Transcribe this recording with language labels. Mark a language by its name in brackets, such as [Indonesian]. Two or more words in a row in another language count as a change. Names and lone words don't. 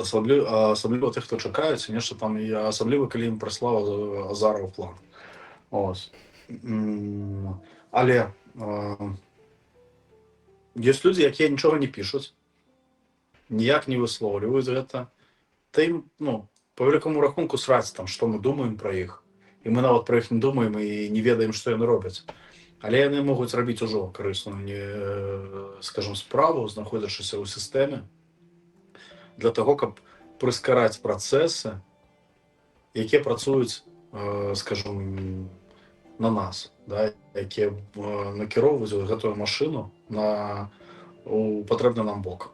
[Belarusian] Асабліва тых, хто чакаюць, нешта там, і асабліва, калі ім прыслаў Азаров план. Ось. Але ёсць людзі, якія нічога не пішуць, ніяк не выслоўліваюць гэта. [Ukrainian] Та ім, ну, по великому рахунку сраць там, [Belarusian] што мы думаем пра іх. І мы нават пра іх не думаем і не ведаем, што яны робяць. Але яны могуць рабіць ужо карысную, скажем, справу, знаходзячыся ў сістэме, для таго, каб прыскараць працэсы, якія працуюць, скажем, на нас, да, якія накіроўваюць гэтую машыну у патрэбны нам бок.